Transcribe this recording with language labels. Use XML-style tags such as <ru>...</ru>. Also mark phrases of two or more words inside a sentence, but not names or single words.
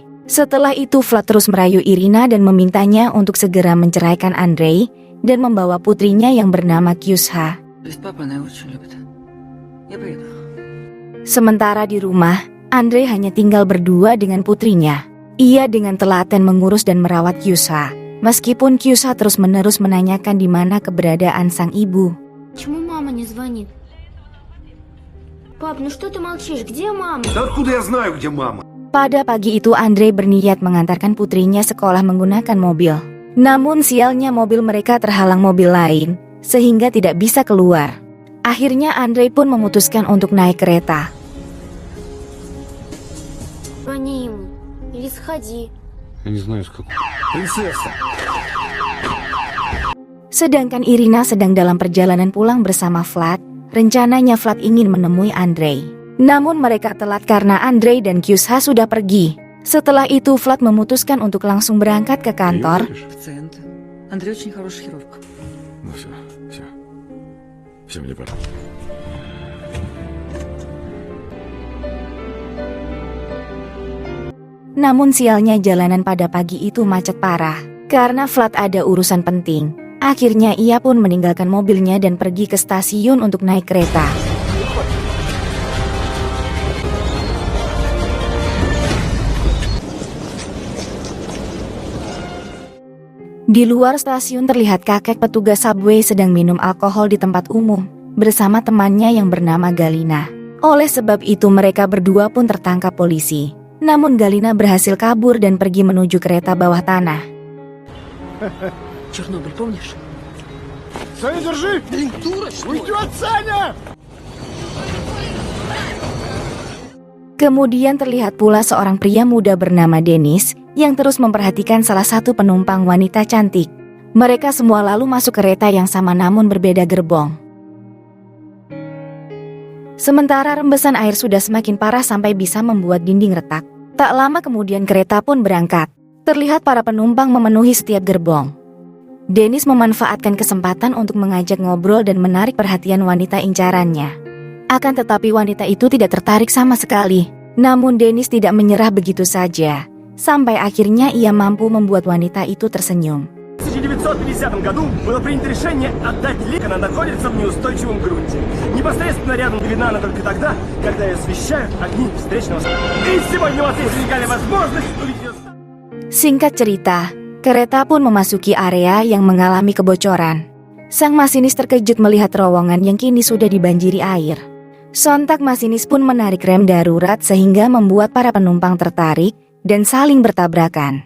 <id>Setelah itu Vlad terus merayu Irina dan memintanya untuk segera menceraikan Andrei dan membawa putrinya yang bernama Kyusha. Sementara di rumah, Andrei hanya tinggal berdua dengan putrinya. Ia dengan telaten mengurus dan merawat Kyusha, meskipun Kyusha terus-menerus menanyakan di mana keberadaan sang ibu.</id> <ru>Почему мама не звонит? Пап, ну что ты молчишь? Где мама? Да откуда я знаю, где мама?</ru> <id>Pada pagi itu Andrei berniat mengantarkan putrinya sekolah menggunakan mobil. Namun sialnya mobil mereka terhalang mobil lain, sehingga tidak bisa keluar. Akhirnya Andrei pun memutuskan untuk naik kereta.</id> <ru>Звони ему. Или сходи. Я не знаю, с какой. Принцесса!</ru> <id>Sedangkan Irina sedang dalam perjalanan pulang bersama Vlad. Rencananya Vlad ingin menemui Andrei. Namun mereka telat karena Andrei dan Kyusha sudah pergi. Setelah itu Vlad memutuskan untuk langsung berangkat ke kantor.</id> <ru>Андрей очень хорошая хирург. Ну все. Все, мне пора.</ru> <id>Namun sialnya jalanan pada pagi itu macet parah. Karena Vlad ada urusan penting. Akhirnya ia pun meninggalkan mobilnya dan pergi ke stasiun untuk naik kereta. Di luar stasiun terlihat kakek petugas subway sedang minum alkohol di tempat umum bersama temannya yang bernama Galina. Oleh sebab itu mereka berdua pun tertangkap polisi. Namun Galina berhasil kabur dan pergi menuju kereta bawah tanah.</id> <ru>Чернобыль, помнишь? Саня, держи! Блин, дура, что ли? Уйдет, Саня!</ru> <id>Kemudian terlihat pula seorang pria muda bernama Denis yang terus memperhatikan salah satu penumpang wanita cantik. Mereka semua lalu masuk kereta yang sama namun berbeda gerbong. Sementara rembesan air sudah semakin parah sampai bisa membuat dinding retak. Tak lama kemudian kereta pun berangkat. Terlihat para penumpang memenuhi setiap gerbong. Denis memanfaatkan kesempatan untuk mengajak ngobrol dan menarik perhatian wanita incarannya. Akan tetapi wanita itu tidak tertarik sama sekali. Namun Denis tidak menyerah begitu saja. Sampai akhirnya ia mampu membuat wanita itu tersenyum.</id> <ru>В 1950 году было принято решение отдать лик, она находится в неустойчивом грунте. Непосредственно рядом видна она только тогда, когда ее освещают огни встречного. И сегодня у вас есть уникальная возможность увидеть ее.</ru> <id>Singkat cerita, kereta pun memasuki area yang mengalami kebocoran. Sang masinis terkejut melihat terowongan yang kini sudah dibanjiri air. Sontak masinis pun menarik rem darurat sehingga membuat para penumpang tertarik dan saling bertabrakan.</id>